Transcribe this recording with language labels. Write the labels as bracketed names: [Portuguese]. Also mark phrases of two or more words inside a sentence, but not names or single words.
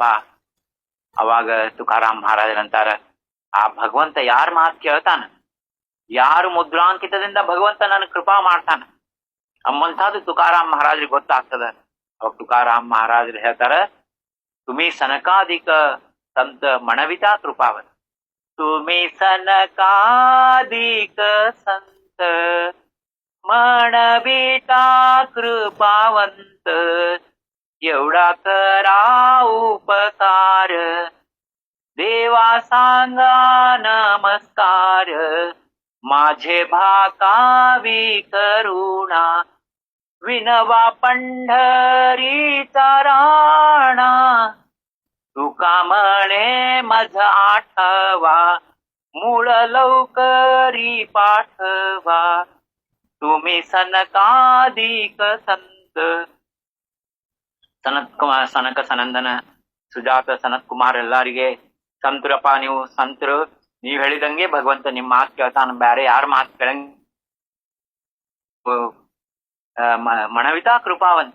[Kannada] ಅವಾಗ ತುಕಾರಾಮ್ ಮಹಾರಾಜರಂತಾರ, ಆ ಭಗವಂತ ಯಾರ ಮಾತು ಕೇಳ್ತಾನ, ಯಾರು ಮುದ್ರಾಂಕಿತದಿಂದ ಭಗವಂತ ನನ್ ಕೃಪಾ ಮಾಡ್ತಾನ ಅಮ್ಮಂಥದ್ದು ತುಕಾರಾಮ್ ಮಹಾರಾಜ್ರಿಗೆ ಗೊತ್ತಾಗ್ತದ. ಅವಾಗ ತುಕಾರಾಮ್ ಮಹಾರಾಜರು ಹೇಳ್ತಾರ, [Marathi] तुम्ही सनकादिक संत म्हणविता कृपावंत. तुम्ही सनकादिक संत मणविता कृपावंत. एवढा करा उपकार देवा सांगा नमस्कार. माझे भाकावी करुणा विनवा पंढरीचा राणा. तुका म्हणे मज आठवा मूळ लवकरी पाठवा. तुम्ही सनकादिक संत. [Kannada] ಸನಕ ಸನಂದನ ಸುಜಾತ ಸನತ್ ಕುಮಾರ್ ಎಲ್ಲಾರಿಗೆ ಸಂತರಪ್ಪ, ನೀವು ಸಂತರು, ನೀವ್ ಹೇಳಿದಂಗೆ ಭಗವಂತ ನಿಮ್ ಮಾತು ಕೇಳ್ತಾನ, ಬ್ಯಾರೆ ಯಾರ ಮಾತು ಕೇಳಂಗ. [Marathi] म्हणविता कृपावंत.